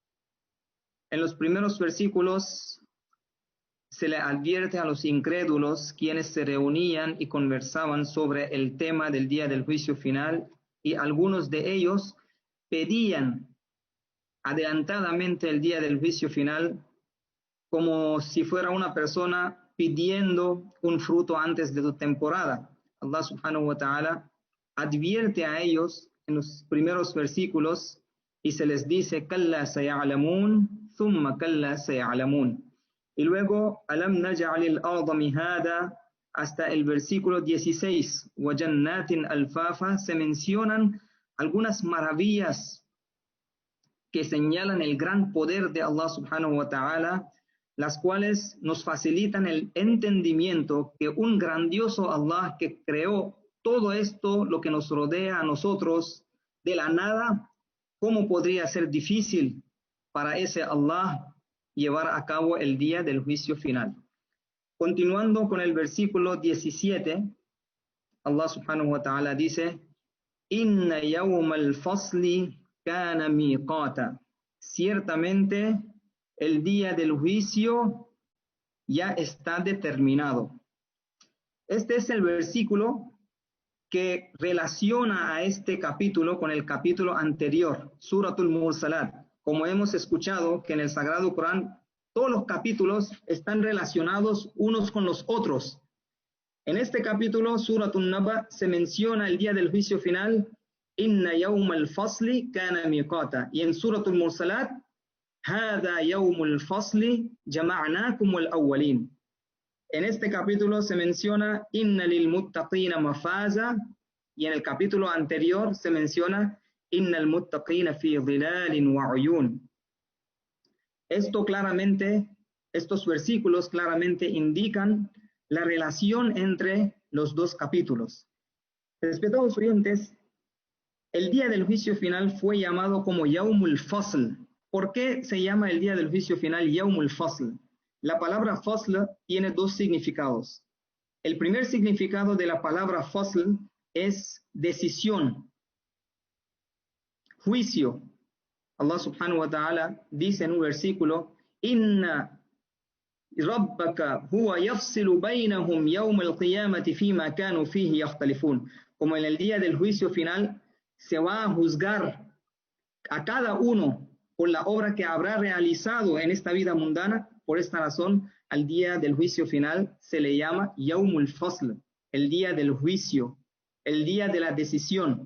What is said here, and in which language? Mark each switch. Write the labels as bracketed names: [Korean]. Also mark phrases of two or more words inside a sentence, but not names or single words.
[Spanish] En los primeros versículos se le advierte a los incrédulos, quienes se reunían y conversaban sobre el tema del día del juicio final, y algunos de ellos pedían adelantadamente el día del juicio final como si fuera una persona pidiendo un fruto antes de su temporada. [Arabic] الله سبحانه وتعالى [Spanish] advierte a ellos en los primeros versículos y se les dice [Arabic] كلا سيعلمون ثم كلا سيعلمون, [Spanish] y luego [Arabic] ألم نجعل الأرض مهادا [Spanish] hasta el versículo 16 [Arabic] وجنات ألفافا. [Spanish] Se mencionan algunas maravillas que señalan el gran poder de [Arabic] الله سبحانه وتعالى, [Spanish] las cuales nos facilitan el entendimiento que un grandioso Allah que creó todo esto, lo que nos rodea a nosotros de la nada, ¿cómo podría ser difícil para ese Allah llevar a cabo el día del juicio final? Continuando con el versículo 17, [Arabic] الله سبحانه وتعالى [Spanish] dice: [Arabic] إن يوم الفصل كان ميقاتا. [Spanish] Ciertamente el día del juicio ya está determinado. Este es el versículo que relaciona a este capítulo con el capítulo anterior, Suratul Mursalat. Como hemos escuchado que en el Sagrado Corán todos los capítulos están relacionados unos con los otros. En este capítulo, Suratul Naba, se menciona el día del juicio final, [Arabic] إن يوم الفصل كان ميقاتا, [Spanish] y en [Arabic] Suratul Mursalat, هذا يوم الفصل جمعناكم والأولين. [Spanish] En este capítulo se menciona [Arabic] إن للمتقين مفازا, [Spanish] y en el capítulo anterior se menciona [Arabic] إن المتقين في ظلال وعيون. [Spanish] Estos versículos claramente indican la relación entre los dos capítulos. Respetados oyentes, el día del juicio final fue llamado como [Arabic] يوم الفصل. [Spanish] ¿Por qué se llama el día del juicio final [Arabic] يوم الفصل? [Spanish] La palabra Fasl tiene dos significados. El primer significado de la palabra Fasl es decisión, juicio. [Arabic] الله سبحانه وتعالى [Spanish] dice en un versículo: [Arabic] إن ربك هو يفصل بينهم يوم القيامة فيما كانوا فيه يختلفون. [Spanish] Como en el día del juicio final se va a juzgar a cada uno por la obra que habrá realizado en esta vida mundana. Por esta razón, al día del juicio final se le llama [Arabic] يوم الفصل, [Spanish] el día del juicio, el día de la decisión.